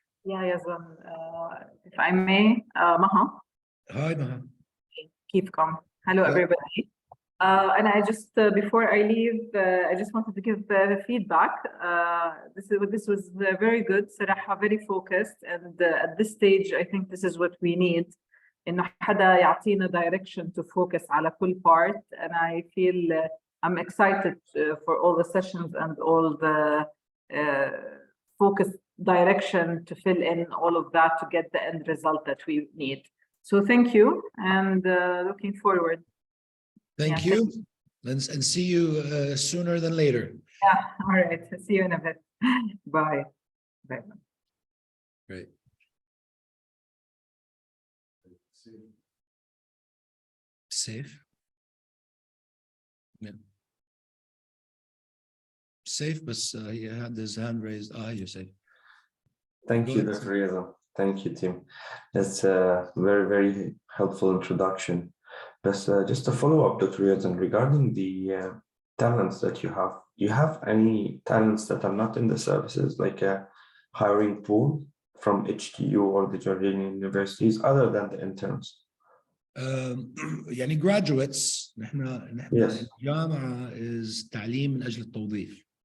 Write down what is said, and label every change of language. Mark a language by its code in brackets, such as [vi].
[en] Yeah, Yazan, if I may, Maha. Hi, Maha. Keepcom. Hello, everybody. And I just, before I leave, I just wanted to give feedback. This was very good, صراحة, very focused. And at this stage, I think this is what we need. [ar] إنه حدا يعطينا [en] direction to focus [ar] على كل part. [en] And I feel I'm excited for all the sessions and all the focused direction to fill in all of that to get the end result that we need. So thank you, and looking forward. Thank you. And see you sooner than later. Yeah, all right. See you in a bit. Bye. Bye. Great. Safe. Yeah. Safe, but he had his hand raised. You're safe. Thank Go you, ahead. Dr. Reza. Thank you, team. That's a very, very helpful introduction. But just a follow-up, Dr. Reza, regarding the talents that you have. Do you have any talents that are not in the services, like a hiring pool from HTU or the Jordanian universities, other than the interns? [ar] يعني graduates نحن [en] Yes. [ar] الجامعة is تعليم من أجل التوظيف.